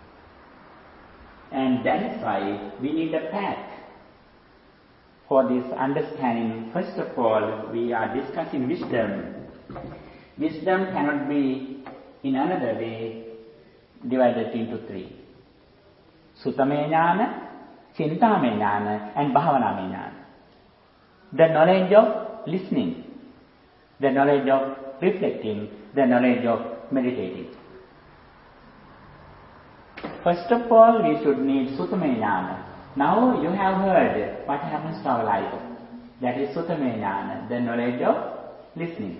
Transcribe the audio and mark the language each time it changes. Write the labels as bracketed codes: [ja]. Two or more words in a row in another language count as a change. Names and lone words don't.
[en] And that is why we need a path. For this understanding, first of all, we are discussing wisdom. Wisdom cannot be in another way divided into three. [pi] Sutame jnana, chintame jnana, and bhavaname jnana. [en] The knowledge of listening, the knowledge of reflecting, the knowledge of meditating. First of all, we should need [pi] sutame jnana. [en] Now you have heard what happens to our life. That is [pi] sutame jnana, [en] the knowledge of listening.